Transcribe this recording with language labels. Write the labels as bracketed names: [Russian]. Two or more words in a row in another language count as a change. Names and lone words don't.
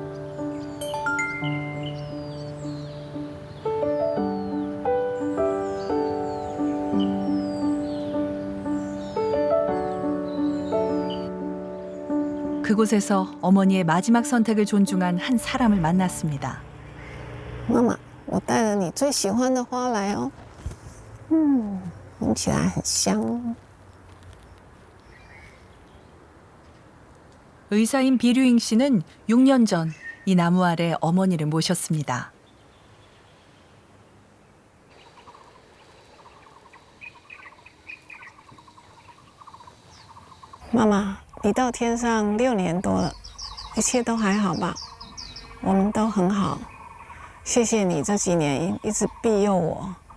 [Korean] 그곳에서 어머니의 마지막 선택을 존중한 한 사람을 만났습니다. [Chinese] 妈妈，我带了你最喜欢的花来哦。闻起来很香。 [Korean] 의사인 비류잉 씨는 6년 전 이 나무 아래 어머니를 모셨습니다. [Chinese] 妈妈，你到天上6年多了，一切都还好吧？我们都很好，谢谢你这几年一直庇佑我。